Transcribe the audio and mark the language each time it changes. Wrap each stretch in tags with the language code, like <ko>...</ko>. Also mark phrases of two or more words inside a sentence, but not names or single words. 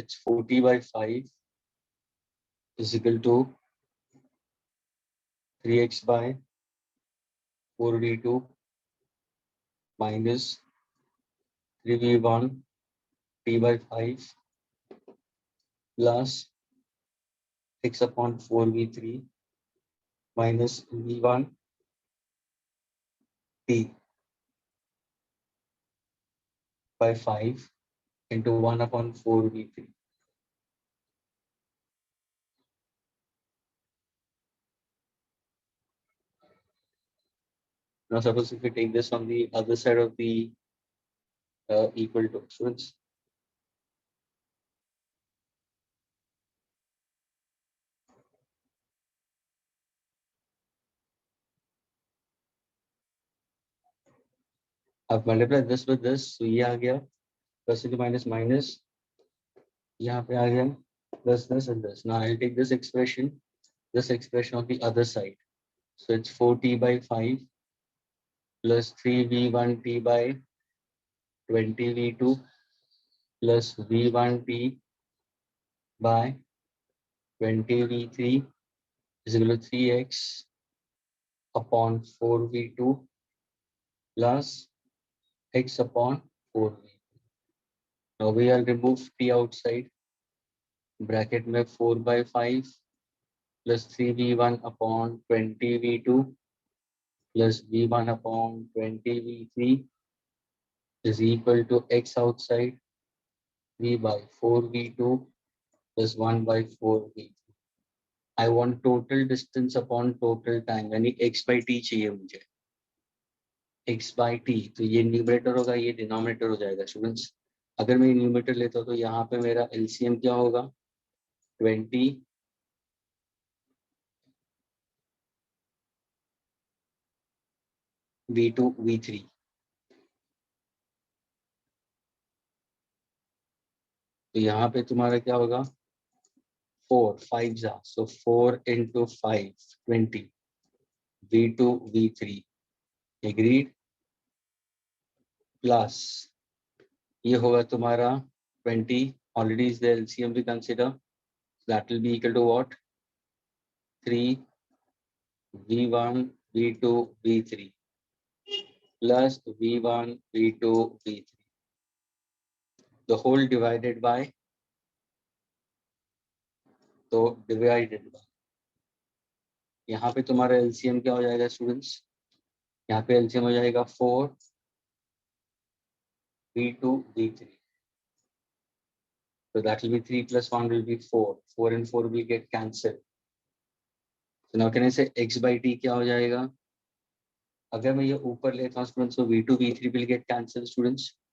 <en>It's 40 by 5 is equal to 3x by 4d2 minus 3v1 t by 5 plus x upon 4v3 minus v1 t. by 5 into 1 upon 4v3. Now suppose if we take this on the other side of the equal to, students. अब multiply this with this, so</en> <hi>ये आ गया</hi> <en>plus into minus minus,</en> <hi>यहाँ पे आ गया</hi> <en>plus this and this. Now I'll take this expression on the other side. So it's 4t by 5 plus 3v1t by 20v2 plus v1t by 20v3 is equal to 3x upon 4v2 plus x upon 4v. Now we will remove t outside. Bracket में 4 by 5 plus 3v1 upon 20v2 plus v1 upon 20v3 is equal to x outside 3 by 4v2 plus 1 by 4v3. I want total distance upon total time,</en> <hi>यानी x by t चाहिए मुझे. x by t, तो ये न्यूमरेटर होगा, ये डिनोमिनेटर हो जाएगा स्टूडेंट्स. अगर मैं न्यूमरेटर लेता हूँ तो यहाँ पे मेरा एलसीएम क्या होगा 20 v2 v3. तो यहाँ पे तुम्हारा क्या होगा 4 5 जा,</hi> <en>so 4 into 5 20 v2 v3 agreed plus</en> <hi>ये होगा तुम्हारा</hi> <en>20 already is the LCM we consider, that will be equal to what 3 v1 v2 v3 plus v1 v2 v3 the whole divided by, तो divided by,</en> <hi>यहाँ पे तुम्हारा LCM क्या हो जाएगा स्टूडेंट्स, यहाँ पे LCM हो जाएगा 4 v2 v3.</hi> <en>So that will be 3 plus 1 will be 4. 4 and 4 will get cancelled. So now can I say x by t</en> <hi>क्या हो जाएगा, अगर मैं ये ऊपर लेता हूँ स्टूडेंट्स तो</hi> <en>v2 v3 will get cancelled students.</en>